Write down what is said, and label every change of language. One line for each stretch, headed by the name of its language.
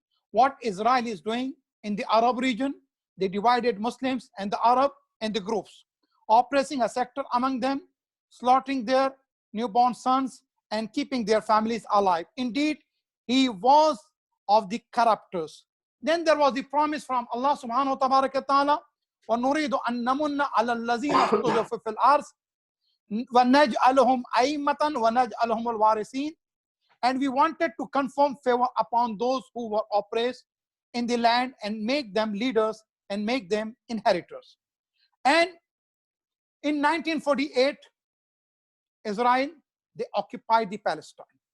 English: What Israel is doing in the Arab region, they divided Muslims and the Arab into groups, oppressing a sector among them, slaughtering their newborn sons and keeping their families alive. Indeed, he was of the corruptors. Then there was the promise from Allah subhanahu wa ta'ala,
Arabic: وَنُرِيدُ أَن نَمُنَّ عَلَى الَّذِينَ اسْتُضْعِفُوا فِي الْأَرْضِ وَنَجْعَلُهُمْ أَئِمَّةً وَنَجْعَلُهُمُ الْوَارِثِينَ.
English: And we wanted to confirm favor upon those who were oppressed in the land and make them leaders and make them inheritors. And in 1948, Israel, they occupied the Palestine.